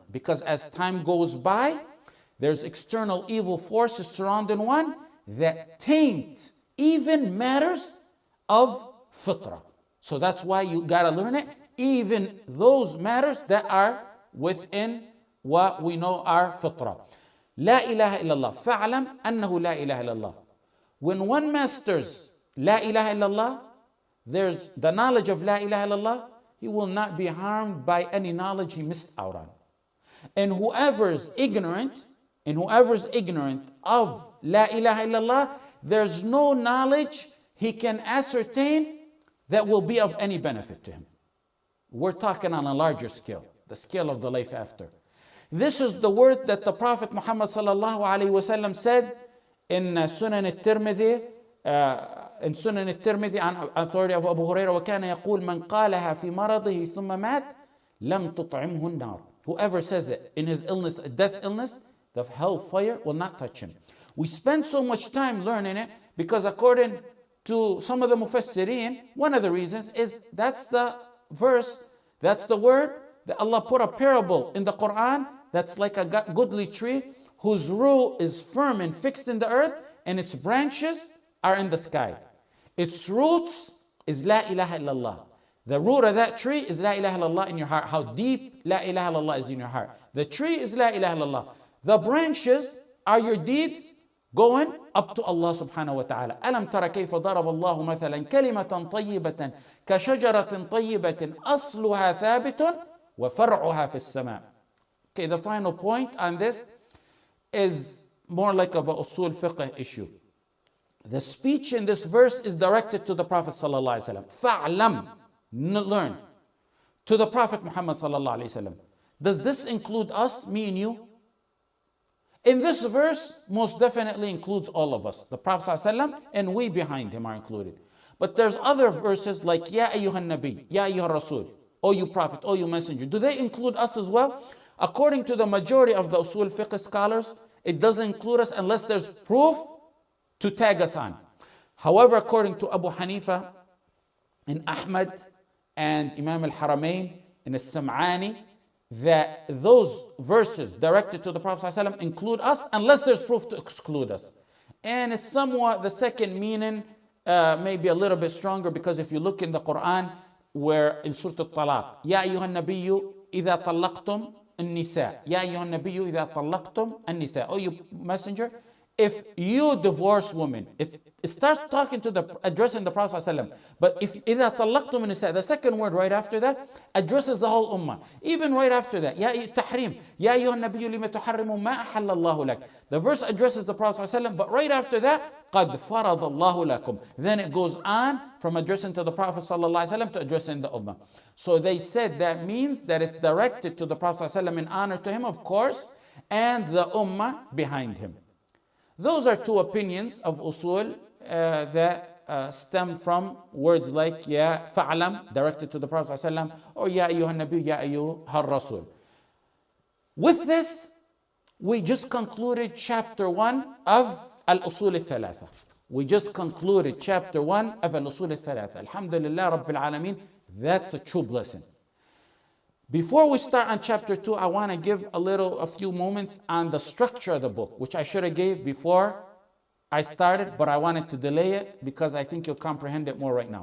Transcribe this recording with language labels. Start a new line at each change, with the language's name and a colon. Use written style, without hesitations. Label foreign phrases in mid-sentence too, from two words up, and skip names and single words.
English: Because as time goes by, there's external evil forces surrounding one that taint even matters of fitrah. So that's why you got to learn it, even those matters that are within what we know are fitrah.
Arabic: لا إله إلا الله. فاعلم أنه لا إله إلا الله.
English: When one masters
Arabic: لا إله إلا الله,
English: there's the knowledge of
Arabic: لا إله إلا الله,
English: he will not be harmed by any knowledge he missed out on. And whoever's ignorant of
Arabic: لا إله إلا الله,
English: there's no knowledge he can ascertain that will be of any benefit to him. We're talking on a larger scale, the scale of the life after. This is the word that the Prophet Muhammad
Arabic: صلى الله عليه وسلم
English: said in Sunan al-Tirmidhi, on authority of Abu Hurairah,
Arabic: وَكَانَ يَقُولُ مَنْ قَالَهَا فِي مَرَضِهِ ثُمَّ مَاتْ لَمْ تُطْعِمْهُ النَّارُ.
English: Whoever says it in his illness, a death illness, the hellfire will not touch him. We spend so much time learning it because according to some of the mufassirin, one of the reasons is that's the verse, that's the word that Allah put a parable in the Quran that's like a goodly tree whose root is firm and fixed in the earth and its branches are in the sky. Its roots is
Arabic: لا إله إلا الله.
English: The root of that tree is
Arabic: لا إله إلا الله
English: in your heart. How deep
Arabic: لا إله إلا الله
English: is in your heart. The tree is
Arabic: لا إله إلا الله.
English: The branches are your deeds going up to Allah
Arabic: سبحانه وتعالى. أَلَمْ تَرَ كَيْفَ ضَرَبَ اللَّهُ مَثَلًا كَلِمَةً طَيِّبَةً كَشَجَرَةٍ طَيِّبَةٍ أَصْلُهَا ثَابِتٌ وَفَرْعُهَا فِي السَّمَاءِ.
English: Okay, the final point on this is more like of a
Arabic: أصول فقه
English: issue. The speech in this verse is directed to the Prophet
Arabic: صلى الله عليه وسلم. فَعْلَمْ,
English: learn. To the Prophet Muhammad
Arabic: صلى الله عليه وسلم.
English: Does this include us, me and you? In this verse, most definitely includes all of us. The Prophet
Arabic: صلى الله عليه وسلم
English: and we behind him are included. But there's other verses like
Arabic: يا أيها النبي، يا أيها الرسول,
English: O you prophet, O you messenger. Do they include us as well? According to the majority of the
Arabic: أصول فقه
English: scholars, it doesn't include us unless there's proof to tag us on. However, according to Abu Hanifa and Ahmed and Imam al-Haramain and al-Sam'ani, that those verses directed to the Prophet ﷺ include us unless there's proof to exclude us. And it's somewhat the second meaning, maybe a little bit stronger, because if you look in the Quran, where in Surah Al-Talaq,
Arabic: يا أيها النبي إذا طلقتم النساء, يا أيها النبي إذا طلقتم النساء,
English: oh you messenger, if you divorce women, it starts talking to addressing the Prophet ﷺ. But if
Arabic: إِذَا طَلَّقْتُمُ النِّسَاء,
English: the second word right after that addresses the whole ummah. Even right after that,
Arabic: يَا تَحْرِيم يَا أَيُّهَا النَّبِيُّ لِمَ تُحَرِّمُ مَا أَحَلَّ اللَّهُ لَكَ.
English: The verse addresses the Prophet ﷺ, but right after that,
Arabic: قَدْ فَرَضَ اللَّهُ لَكُمْ.
English: Then it goes on from addressing to the Prophet ﷺ to addressing the ummah. So they said that means that it's directed to the Prophet ﷺ in honor to him, of course, and the ummah behind him. Those are two opinions of usul that stem from words like
Arabic: يا فاعلم,
English: directed to the Prophet ﷺ, or
Arabic: يا أيها النبي، يا أيها الرسول.
English: With this, we just concluded chapter 1 of Al-Usul al-Thalatha. We just concluded chapter 1 of Al-Usul al-Thalatha.
Arabic: الحمد لله رب العالمين,
English: that's a true blessing. Before we start on chapter 2, I want to give a few moments on the structure of the book, which I should have gave before I started, but I wanted to delay it because I think you'll comprehend it more right now.